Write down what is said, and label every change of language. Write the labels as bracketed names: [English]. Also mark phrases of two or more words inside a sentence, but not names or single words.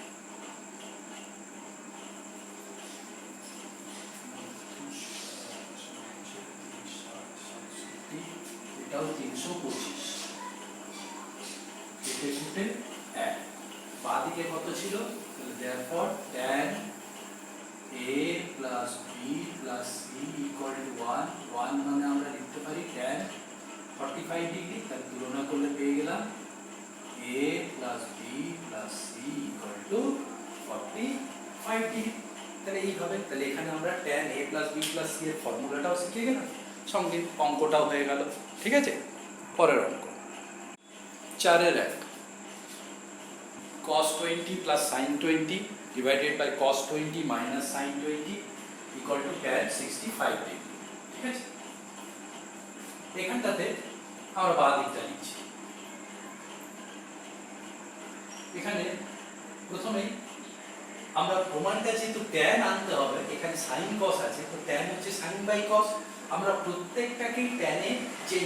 [Bangla] এটাও 325, কেটে কুটে 1, বাঁদিকে কত ছিল, তাহলে therefore [English] tan a plus b plus c equal to 1, [Bangla] 1 মানে আমরা লিখতে পারি tan 45 ডিগ্রি, তার তুলনা করলে পেয়ে গেলাম [English] a plus b plus c equal to 45 [Bangla] ডিগ্রি। তাহলে এইভাবে, তাহলে এখানে আমরা [English] tan a plus b plus c [Bangla] এর ফর্মুলাটাও শিখে গেলাম, সঙ্গে অঙ্কটাও হয়ে গেল, ঠিক আছে। পরের অঙ্ক 4 এর 1, [English] cos 20 plus sin 20 divided by cos 20 minus sin 20 equal to tan 65 [Bangla] ডিগ্রি, ঠিক আছে। এখানটাতে আমরা বাঁ দিকটা লিখছি। এখানে প্রথমেই আমরা প্রমাণটা যেহেতু tan আনতে হবে, এখানে sin cos আছে, তো tan হচ্ছে [English] sin by cos, [Bangla] আমরা প্রত্যেকটাকেই tan এ চেঞ্জ